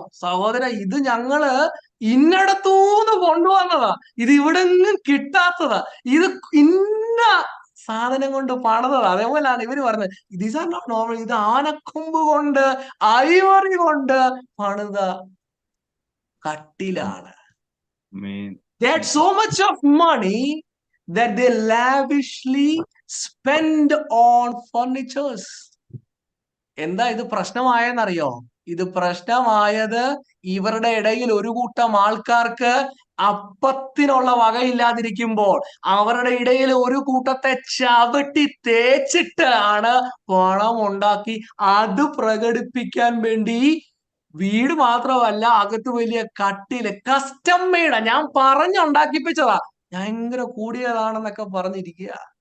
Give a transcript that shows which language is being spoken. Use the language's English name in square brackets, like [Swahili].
[Malayalam] സഹോദര, ഇത് ഞങ്ങള് ഇന്നടത്തൂന്ന് കൊണ്ടുവന്നതാ, ഇത് ഇവിടെ ഒന്നും കിട്ടാത്തതാ, ഇത് ഇന്ന സാധനം കൊണ്ട് പണിതതാ. അതേപോലെയാണ് ഇവര് പറഞ്ഞത്, [English] these are not normal, [Malayalam] ഇത് ആനക്കൊമ്പ് കൊണ്ട് ഐവറി കൊണ്ട് പണിത കട്ടിലാണ്. [English] They had so much of money that they lavishly spend on furnitures. [Malayalam] എന്താ ഇത് പ്രശ്നമായെന്നറിയോ? ഇത് പ്രശ്നമായത് ഇവരുടെ ഇടയിൽ ഒരു കൂട്ടം ആൾക്കാർക്ക് അപ്പത്തിനുള്ള വകയില്ലാതിരിക്കുമ്പോൾ അവരുടെ ഇടയിൽ ഒരു കൂട്ടത്തെ ചവിട്ടി തേച്ചിട്ടാണ് പണം ഉണ്ടാക്കി അത് പ്രകടിപ്പിക്കാൻ വേണ്ടി വീട് മാത്രമല്ല, അകത്ത് വലിയ കട്ടില്, കസ്റ്റം മെയ്ഡാ, ഞാൻ പറഞ്ഞുണ്ടാക്കിപ്പിച്ചതാ, ഭയങ്കര കൂടിയതാണെന്നൊക്കെ പറഞ്ഞിരിക്കുക.